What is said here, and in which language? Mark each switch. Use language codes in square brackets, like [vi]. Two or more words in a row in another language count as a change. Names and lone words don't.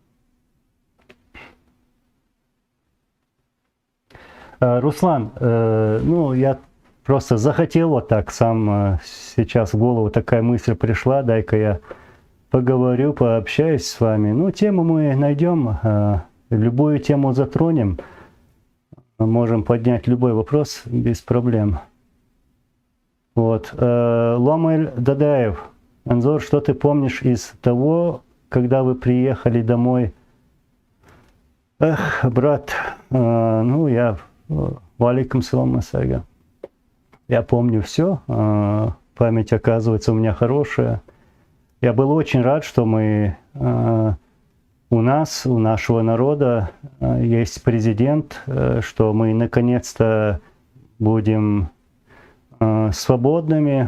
[ru] Руслан, ну, я просто захотел вот так сам, сейчас в голову такая мысль пришла, дай-ка я поговорю, пообщаюсь с вами. Ну, тему мы найдем, любую тему затронем. Можем поднять любой вопрос без проблем. Вот. Ломель Дадаев. Анзор, что ты помнишь из того, когда вы приехали домой? Эх, брат, ну, я... [ar] وعليكم السلام, Масарга. [ru] Я помню все. Память, оказывается, у меня хорошая. Я был очень рад, что мы, у нас, у нашего народа есть президент, что мы наконец-то будем свободными.